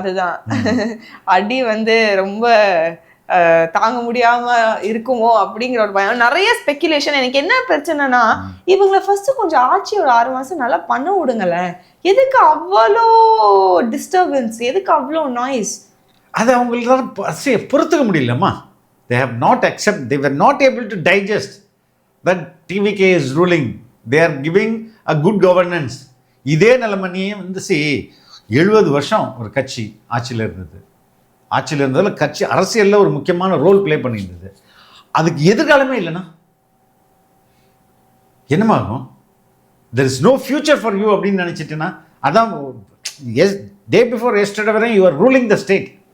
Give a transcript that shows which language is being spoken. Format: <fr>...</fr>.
<ta>அதுதான் அடி வந்து ரொம்ப தாங்க முடியாம இருக்குமோ அப்படிங்கிற ஒரு பயம். நிறைய ஸ்பெக்குலேஷன். எனக்கு என்ன பிரச்சனைனா இவங்களை ஃபர்ஸ்ட் கொஞ்சம் ஆட்சி ஒரு 6 மாசம் நல்லா பண்ண விடுங்களேன். எதுக்கு அவ்வளோ டிஸ்டர்பன்ஸ்? எதுக்கு அவ்வளோ நாய்ஸ்? அது அவங்களுக்கு பொறுத்துக்க முடியலம்மா.</ta> <en>they have not accept, they were not able to digest that TVK is ruling. They are giving a good governance.</en> <ta>இதே நிலைமையே வந்து 70 வருஷம் ஒரு கட்சி ஆட்சியில் இருந்தது. ஆட்சியில் இருந்ததில் கட்சி அரசியலில் ஒரு முக்கியமான ரோல் ப்ளே பண்ணியிருந்தது. அதுக்கு எதிர்காலமே இல்லைன்னா என்னமாகும்?</ta> <en>there is no future for you</en> <ta>அப்படின்னு நினச்சிட்டேன்னா அதான்</ta> <en>Day before yesterday வரை you are ruling the state.</en>